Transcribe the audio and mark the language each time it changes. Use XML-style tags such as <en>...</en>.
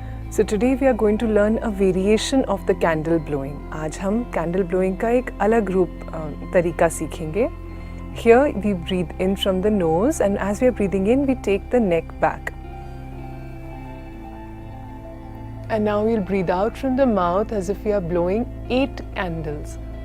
<en>So today we are going to learn a variation of the candle blowing.</en> <hi>आज हम candle blowing का एक अलग रूप तरीका सीखेंगे.</hi> <en>Here we breathe in from the nose, and as we are breathing in, we take the neck back. And now we'll breathe out from the mouth as if we are blowing 8 candles.</en>